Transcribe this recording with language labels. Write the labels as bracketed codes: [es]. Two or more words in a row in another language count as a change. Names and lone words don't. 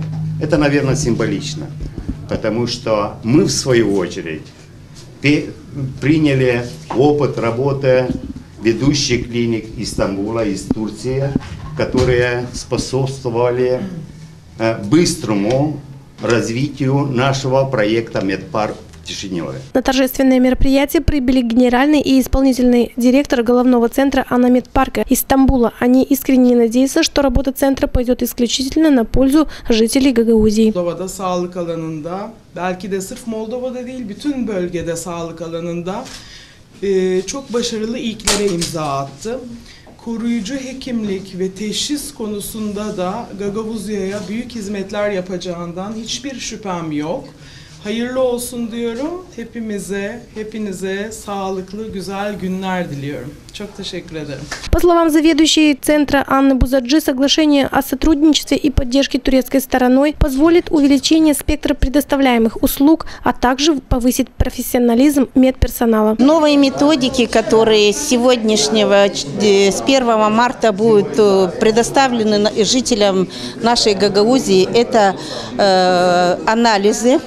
[ru] Это, наверное, символично, потому что мы, в свою очередь, приняли опыт работы ведущих клиник из Стамбула, из Турции, которые способствовали быстрому развитию нашего проекта «Медпарк» в Кишиневе. На торжественное мероприятие прибыли генеральный и исполнительный директор головного центра «Анамедпарка» из Стамбула. Они искренне надеются, что работа центра пойдет исключительно на пользу жителей Гагаузии. [tr] Moldova'da sağlık alanında, belki de sırf Moldova'da değil, bütün bölgede sağlık alanında çok başarılı ilklere imza attı. Koruyucu hekimlik ve teşhis konusunda da Gagauzya'ya büyük hizmetler yapacağından hiçbir şüphem yok. Hayırlı olsun diyorum. Hepinize sağlıklı, güzel günler diliyorum. Çok teşekkür ederim. [ru] По словам заведующей центра Анны Бузаджи, соглашение о сотрудничестве и поддержке турецкой стороной позволит увеличение спектра предоставляемых услуг, а также повысить профессионализм медперсонала. Новые методики, которые с 1 марта будут предоставлены жителям нашей Гагаузии, это анализы.